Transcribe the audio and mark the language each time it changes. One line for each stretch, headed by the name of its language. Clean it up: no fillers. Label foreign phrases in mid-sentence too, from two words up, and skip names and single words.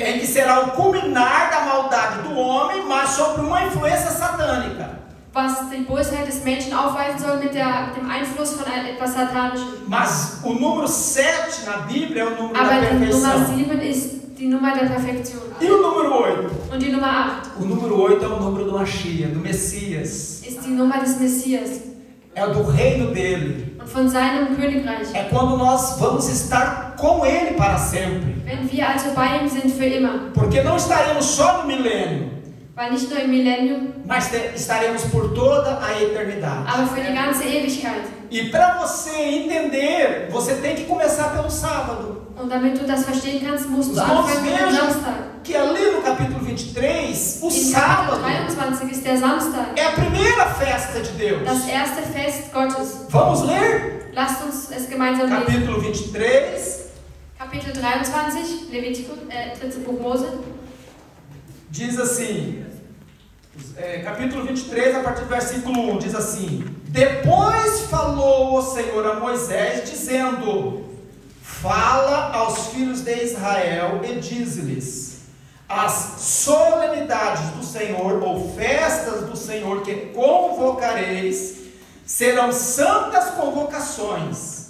Portuguese: Em que será o culminar da maldade do homem, mas sobre uma influência satânica.
German: Was die Bosheit des Menschen aufweisen soll mit dem Einfluss von etwas Satanischem.
Portuguese: Mas o número 7 na Bíblia é o número
German: Aber
Portuguese: da
German: die Nummer
Portuguese: perfeição.
German: 7 ist die Nummer der Perfektion.
Portuguese: E o número 8?
German: Und die Nummer 8
Portuguese: O número 8 é o número do Mashiach, do Messias.
German: ist die Nummer des Messias
Portuguese: É o do reino dele.
German: und von seinem Königreich.
Portuguese: É quando nós vamos estar com ele para sempre.
German: Wenn wir also bei ihm sind für immer.
Portuguese: Porque não estaremos só no milênio,
German: Weil nicht nur im Millennium,
Portuguese: mas estaremos por toda a eternidade.
German: aber für die ganze Ewigkeit.
Portuguese: E para você entender, você tem que começar pelo sábado.
German: Und damit du das verstehen kannst, musst
Portuguese: Os
German: du
Portuguese: irmãos
German: anfangen mit dem
Portuguese: vejam
German: Samstag.
Portuguese: que ali no capítulo 23, o
German: In
Portuguese: sábado
German: Kapitel 23 ist der Samstag,
Portuguese: é a primeira festa de Deus.
German: das erste Fest Gottes.
Portuguese: Vamos ler?
German: Lasst uns es gemeinsam lesen.
Portuguese: Capítulo 23,
German: Kapitel 23, Levitikus, 3. Buch Mose.
Portuguese: diz assim, capítulo 23, a partir do versículo 1, diz assim: Depois falou o Senhor a Moisés, dizendo: Fala aos filhos de Israel e diz-lhes: As solenidades do Senhor, ou festas do Senhor que convocareis, serão santas convocações.